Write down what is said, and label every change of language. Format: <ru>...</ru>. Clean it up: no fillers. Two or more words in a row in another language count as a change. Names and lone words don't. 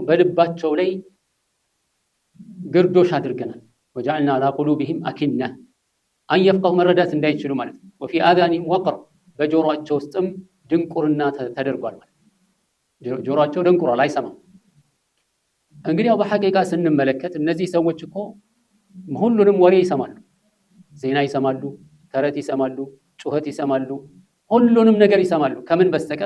<am>በልባቸው ላይ ግርዶሽ አድርገናል።</am> <ar>وجعلنا على قلوبهم أكنة أن يفقهوا</ar> <am>መረዳት እንዳይችሉ ማለት ነው።</am> <ar>وفي آذانهم وقر</ar> <am>በጆሮአቸው ውስጥም ድንቁርና ተደርጓል ማለት ጆሮአቸው ደንቁሯል፣ አይሰማም። እንግዲህ በሐቂቃ ስንመለከት እነዚህ ሰዎች እኮ ሁሉንም ወሬ ይሰማሉ፣ ዜና ይሰማሉ፣ ተረት ይሰማሉ፣ ጩኸት ይሰማሉ፣ ሁሉንም ነገር ይሰማሉ። ከምን በስተቀር?</am>